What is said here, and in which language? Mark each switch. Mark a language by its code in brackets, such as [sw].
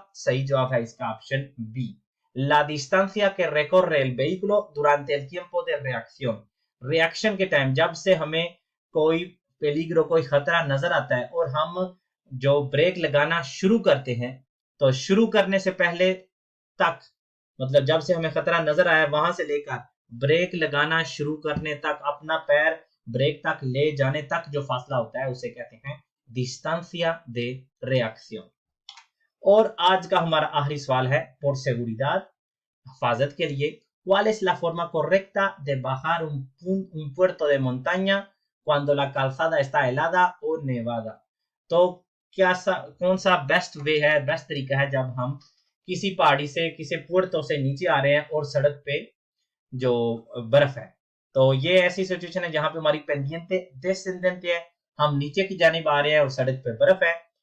[hi] सही जवाब है इसका option B, [es] la distancia que recorre el vehículo durante el tiempo de reacción, [hi] reaction के टाइम जब से हमें कोई पेलिग्रो, कोई खतरा नजर आता है और हम जो ब्रेक लगाना शुरू करते हैं, तो शुरू करने से पहले तक, मतलब जब से हमें खतरा नजर आया वहां से लेकर ब्रेक लगाना शुरू करने तक, अपना पैर ब्रेक तक ले जाने तक जो फासला होता है उसे कहते हैं [es] distancia de reacción। [hi] और आज का हमारा आखिरी सवाल है [es] por seguridad, [hi] हिफाजत के लिए, [es] ¿cuál es la forma correcta de bajar un puerto de montaña cuando la calzada está helada o nevada? [hi] तो कौन सा बेस्ट वे है, बेस्ट तरीका है जब हम किसी पहाड़ी से, किसी पुर्तों से नीचे आ रहे हैं और सड़क पे जो बर्फ है, तो ये ऐसी सिचुएशन है जहां पे हमारी पेंडियंटे descendente है, हम नीचे की जानिब आ रहे हैं और सड़क पे बर्फ है।